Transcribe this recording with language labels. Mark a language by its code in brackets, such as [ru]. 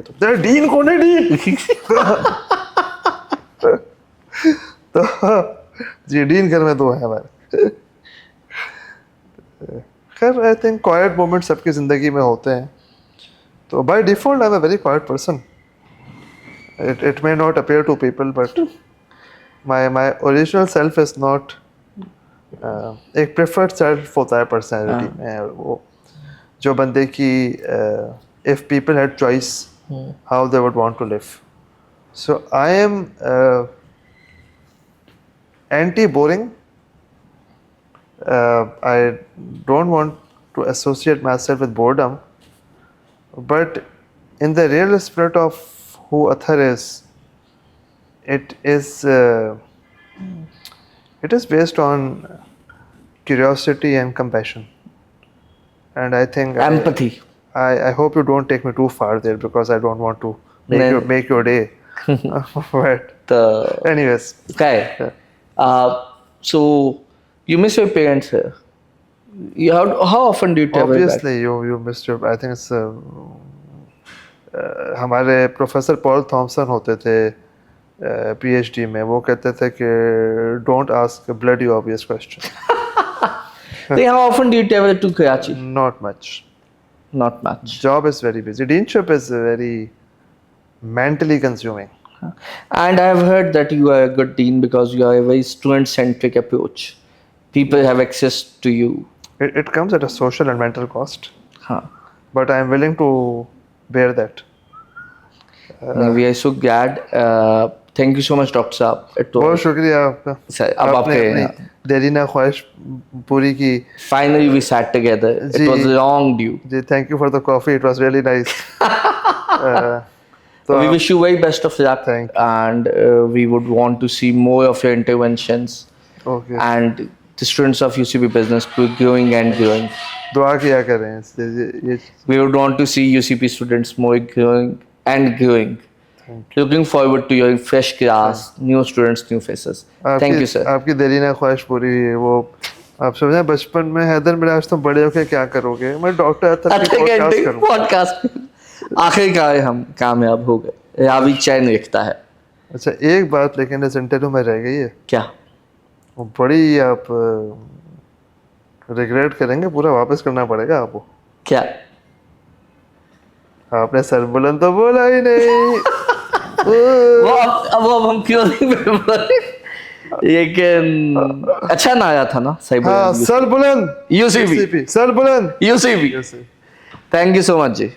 [ur] تو تیرا ڈین کون ہے ڈین؟ تو جی ڈین گھر میں 2 ہیں ہمارے. خیر [en] I think quite moment [ur] سب کی زندگی میں ہوتے ہیں. تو [en] By default I am a very quiet person. It may not appear to people, but my original self is not. [ur] ایک [en] preferred self [ur] ہوتا ہے [en] personality [ur] میں, وہ جو بندے کی [en] if people had choice how they would want to live. So I am anti-boring. I don't want to associate myself with boredom, but in the real spirit of who Athar is, it is based on curiosity and compassion, and I think Empathy. I hope you don't take me too far there, because I don't want to make your day. But The anyways, okay. So you miss your parents here. How often do you travel back? obviously you missed your, I think it's [ur] ہمارے professor پال Thomson ہوتے تھے P H D میں, وہ کہتے تھے کہ [en] Don't ask bloody obvious question. Then how often do you travel to Karachi? Not much. Not much. Job is very busy. Deanship is very mentally consuming. And I have heard that you are a good dean because you are a very student-centric approach. People have access to you. It comes at a social and mental cost, Huh. but I am willing to bear that. We are so glad. Thank you so much, Dr. Saab. [ur] بہت شکریہ آپ کا, Sir, اب آپ آپ نے کے اپنی دیرینہ خواہش پوری کی. [en] finally we sat together. It was long due. جی thank you for the coffee, it was really nice. [ur] تو [en] We wish you very best of luck. Thank And we would want to see more of your interventions. Okay, And the students of UCB Business School growing and growing. [ur] دعا کیا کریں یہ. [en] We would want to see UCP students more growing and growing. Looking forward to your fresh class, new students, new faces. Thank you, sir. [ur] آپ کی دیرینہ خواہش پوری ہوئی. وہ آپ سمجھیں بچپن میں حیدر مراج تم بڑے ہو کے کیا کرو گے, میں ڈاکٹر اطہر کی پوڈکاسٹ کروں. پوڈکاسٹ آخر کار ہم کامیاب ہو گئے. راوی چین لکھتا ہے. اچھا ایک بات لیکن اس انٹرویو میں رہ گئی ہے, کیا؟ وہ بڑی آپ ریگریٹ کریں گے, پورا واپس کرنا پڑے گا آپ کو. کیا؟ آپ نے سر بلند تو بولا ہی نہیں. وہ اب ہم کیوں نہیں بولے, لیکن اچھا نہ آیا تھا نا. صحیح ہاں, بولے. سر بلند UCB. سر بلند [en] UCB. Thank you so much جی.